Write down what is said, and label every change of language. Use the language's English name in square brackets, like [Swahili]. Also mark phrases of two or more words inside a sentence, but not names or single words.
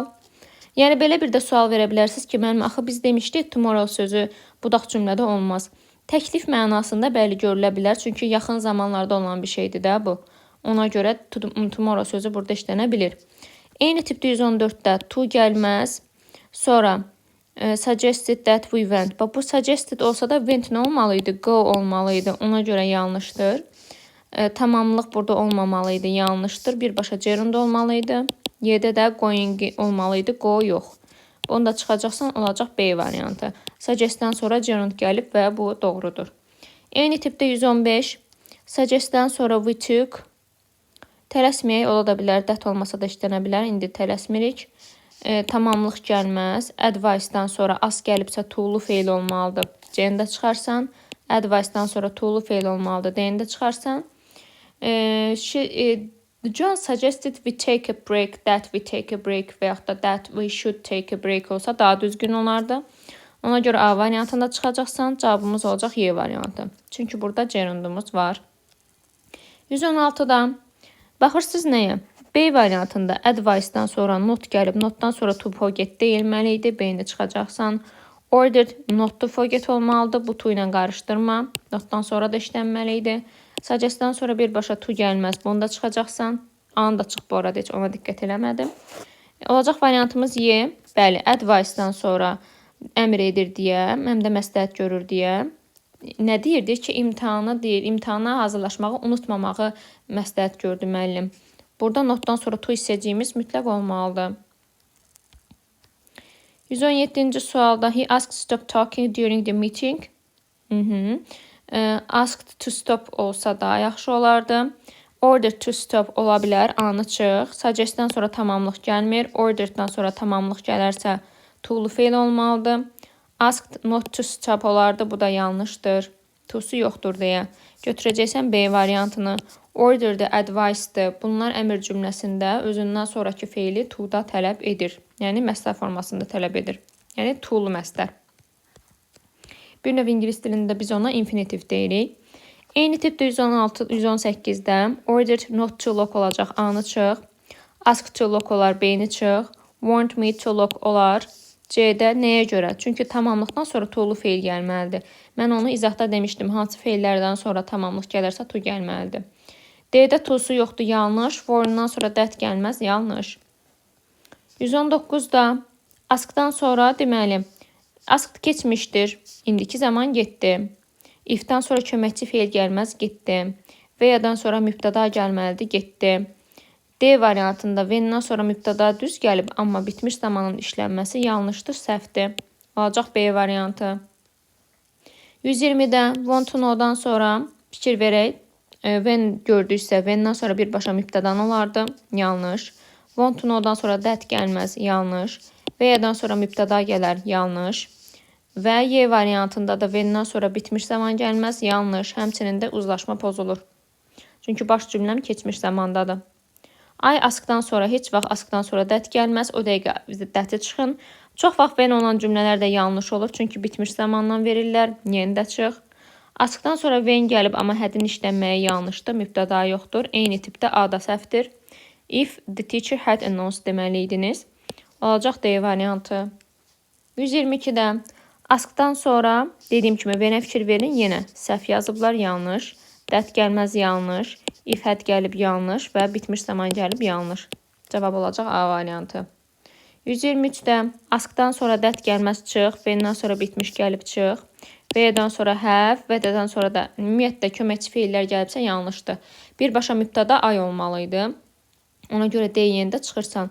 [Azerbaijani] Yəni belə bir də sual verə bilərsiniz ki, mənim axı biz demişdik tomorrow sözü budaq cümlədə olmaz. Təklif mənasında bəli görülə bilər, çünki yaxın zamanlarda olan bir şeydir də bu. Ona görə tomorrow sözü burada işlənə bilir. Eyni tipdə 114-də to gəlməz. [English] Sonra suggested that we went. [Azerbaijani] Bu suggested olsa da went nə olmalıydı? Go olmalıydı. Ona görə yanlışdır. Tamamlıq burada olmamalıydı. Yanlışdır. Birbaşa gerund olmalıydı. Y-də də going olmalıydı. Go yox. Bunu da çıxacaqsan, olacaq B variantı. Suggest-dən sonra gerund gəlib və bu doğrudur. Eyni tipdə 115. Suggest-dən sonra [English] we took. [Azerbaijani] Tələsməyək ola da bilər. That olmasa da işlənə bilər. İndi tələsmirik. Tamamlıq gəlməz. Advice-dan sonra as gəlibsə to-lu feil olmalıdır. C-ni də çıxarsan. Advice-dan sonra to-lu feil olmalıdır. D-ni də çıxarsan. [English] John suggested we take a break, that we take a break [Azerbaijani] və yaxud da [English] that we should take a break [Azerbaijani] olsa daha düzgün olardı. Ona görə A variantında çıxacaqsan, cavabımız olacaq Y variantı. Çünki burada gerundumuz var. 116-da baxırsınız nəyə? B variantında advice-dan sonra not gəlib, notdan sonra [English] to forget [Azerbaijani] deyilməli idi. B-ni çıxacaqsan. [English] Ordered not to forget olmalıdır. [Azerbaijani] Bu to ilə qarışdırma. Notdan sonra da işlənməli idi. Suggest-dən sonra birbaşa to gəlməz. Bunu da çıxacaqsan. A-nı da çıx bu arada, heç ona diqqət eləmədim. Olacaq variantımız Y. Bəli, advice-dan sonra əmr edir deyə, həm də məsləhət görür deyə. Nə deyir? Deyir ki, imtahana hazırlaşmağı unutmamağı məsləhət gördü müəllim. Burada notdan sonra to hissəciyimiz mütləq olmalıdır. [English] 117-ci sualda he asked to stop talking during the meeting. Asked to stop [Azerbaijani] olsa da yaxşı olardı. [English] Ordered to stop [Azerbaijani] ola bilər, anı çıx. Suggest-dən sonra tamamlıq gəlmir. Ordered-dan sonra tamamlıq gələrsə to-lu feil olmalıdır. [English] Asked not to stop [Azerbaijani] olardı, bu da yanlışdır. To-su yoxdur deyə. Götürəcəksən B variantını. Order-də, advice-dır. Bunlar əmr cümləsində özündən sonraki feili to-da tələb edir. Yəni məsdər formasında tələb edir. Yəni to-lu məsdər. Bir növ ingilis dilində biz ona infinitiv deyirik. Eyni tipdə 118-də [English] ordered not to lock [Azerbaijani] olacaq, anı çıx. [English] Ask to lock [Azerbaijani] olar, B-ni çıx. [English] Want me to lock olar. [Azerbaijani] C-də nəyə görə? Çünki tamamlıqdan sonra to-lu feil gəlməlidir. Mən onu izahda demişdim. Hansı feillərdən sonra tamamlıq gələrsə to gəlməlidir. D-də to-su yoxdur, yanlış. For-undan sonra that gəlməz, yanlış. 119-da askdan sonra deməli, ask keçmişdir, indiki zaman getdi. If-dən sonra köməkçi feil gəlməz, getdi. Və-yadan sonra mübtəda gəlməlidir, getdi. D variantında when-dən sonra mübtəda düz gəlib, amma bitmiş zamanın işlənməsi yanlışdır, səhvdir. Olacaq B variantı. 120-də [English] want to know- [Azerbaijani] dan sonra fikir verək. When gördüksə, when-dən sonra birbaşa mübtədan olardı, yanlış. [English] Want to know- [Azerbaijani] dan sonra that gəlməz, yanlış. Və-yadan sonra mübtəda gələr, yanlış. Və Y variantında da when-dən sonra bitmiş zaman gəlməz, yanlış. Həmçinin də uzlaşma pozulur. Çünki baş cümləm keçmiş zamandadır. I askdan sonra heç vaxt askdan sonra that gəlməz. O dəqiqə that-i çıxın. Çox vaxt when olan cümlələr də yanlış olur. Çünki bitmiş zamandan verirlər. Yeni də çıx. Askdan sonra when gəlib, amma hədin işlənməyi yanlışdır. Mübtəda yoxdur. Eyni tipdə A da səhvdir. [English] If the teacher had announced deməliydiniz. [Azerbaijani] Olacaq D variantı. 122-də askdan sonra dediyim kimi when-ə fikir verin. Yenə səhv yazıblar, yanlış. That gəlməz, yanlış. [English] If had [Azerbaijani] gəlib, yanlış və bitmiş zaman gəlib, yanlış. Cavab olacaq A variantı. 123-də askdan sonra that gəlməz, çıx. When-dən sonra bitmiş gəlib, çıx. V-dən sonra have, və-dən sonra da ümumiyyətlə köməkçi feillər gəlibsə yanlışdır. Birbaşa mübtəda ay olmalıydı. Ona görə D yerində çıxırsan.